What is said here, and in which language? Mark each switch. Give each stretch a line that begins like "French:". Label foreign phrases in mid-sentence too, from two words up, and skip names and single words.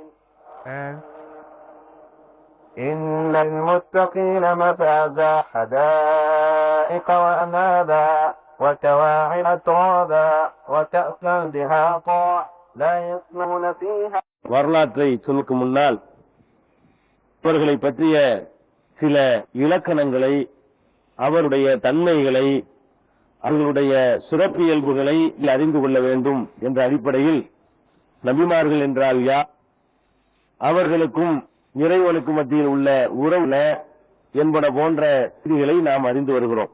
Arabic: إن المتقين مفازا حدائق وأنابا وكواعب أترابا وكأسا دهاقا لا يسمعون فيها.
Tamil: வரலாற்றை சொல்லுக்கு முன்னால் அவர்களை பற்றிய சில இலக்கணங்களை, அவருடைய தன்மைகளை, அவர்களுடைய சிறப்பியல்புகளை அறிந்து கொள்ள வேண்டும் என்ற அடிப்படையில் நபிமார்கள் என்றால் யார், அவர்களுக்கும் இறைவனுக்கு மத்தியில் உள்ள உறவுல என்பன போன்ற செய்திகளை நாம் அறிந்து வருகிறோம்.